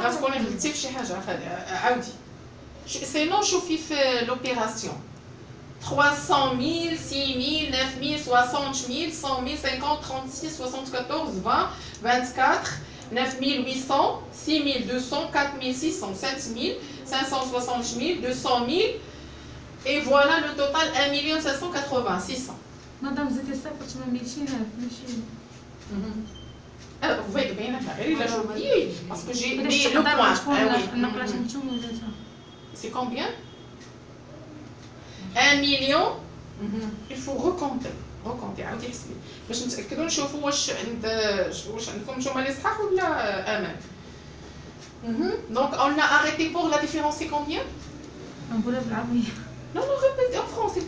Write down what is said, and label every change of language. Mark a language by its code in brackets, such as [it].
[ar] غتكوني غلطتي في شي حاجه عاودي سينو شوفي في لوبيراسيون 300 000 6 000 9 000 60 000 100 000 50 36 74 20 24 9800 6200 4600 7000 560 000 200 000 [fr] et voilà le total [ar] 1 580 600 مدام زيدي الصفر تما 200,000 ماشي. [fr] vous voyez bien là, il a oublié parce que j'ai mis le [ar] النقلة [fr] point. [ar] شكون [fr] Ah oui. [ar] النقلة شنو ولاتها؟ [fr] C'est combien 1 million. Il faut recompter. [ar] عاودي حسبي باش نتاكدوا نشوفوا واش عندكم نتوما اللي صحاح ولا امان. [fr] Donc on a arrêté pour la différence, c'est combien? [ar] نقولها بالعربية. [fr] Non, répétez en français.